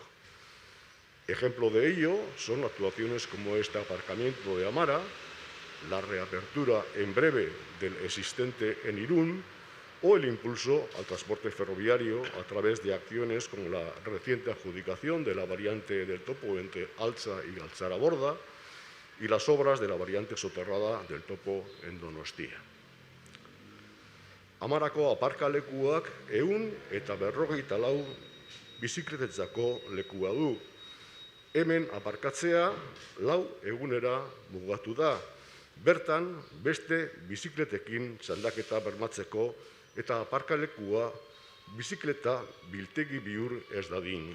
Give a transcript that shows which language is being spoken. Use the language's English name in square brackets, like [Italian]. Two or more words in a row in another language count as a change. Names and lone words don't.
[Spanish] Ejemplo de ello son actuaciones como este aparcamiento de Amara, la reapertura en breve del existente en Irún o el impulso al transporte ferroviario a través de acciones como la reciente adjudicación de la variante del Topo entre Altza y Galtzaraborda y las obras de la variante soterrada del Topo en Donostia. [Basque] Amarako aparkalekuak 154 bizikletetzako lekua du. Hemen aparkatzea 4 egunera mugatu da. Bertan, beste bizikletekin txandaketa bermatzeko eta aparkalekua bizikleta biltegi bihur ez dadin.